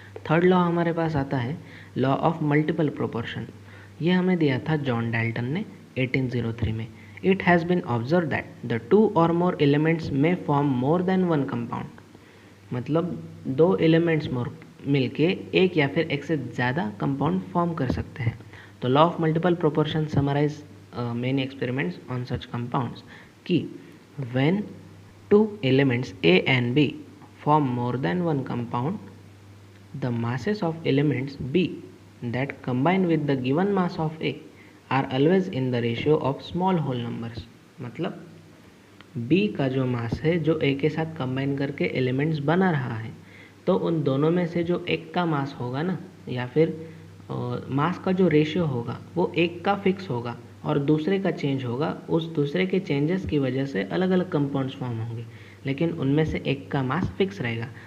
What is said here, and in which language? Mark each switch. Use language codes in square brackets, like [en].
[hi] Third law हमारे पास आता है लॉ ऑफ मल्टीपल प्रोपोर्शन। ये हमें दिया था जॉन डाल्टन ने 1803 में। [en] It has been observe that the 2 or more elements may form more than 1 compound. [hi] मतलब 2 एलिमेंट्स मिलके एक या फिर एक से ज़्यादा कंपाउंड फॉर्म कर सकते हैं। [en] तो law of multiple proportion summarise many experiments on such compounds कि when 2 elements A and B form more than 1 compound, the masses of elements B that combine with the given mass of A are always in the ratio of small whole numbers। [hi] मतलब B का जो मास है, जो A के साथ combine करके elements बना रहा है, तो उन दोनों में से जो एक का मास होगा ना, या फिर मास का जो रेशियो होगा वो एक का फिक्स होगा और दूसरे का चेंज होगा, उस दूसरे के चेंजेस की वजह से अलग अलग कंपाउंड्स फॉर्म होंगे, लेकिन उनमें से एक का मास फिक्स रहेगा।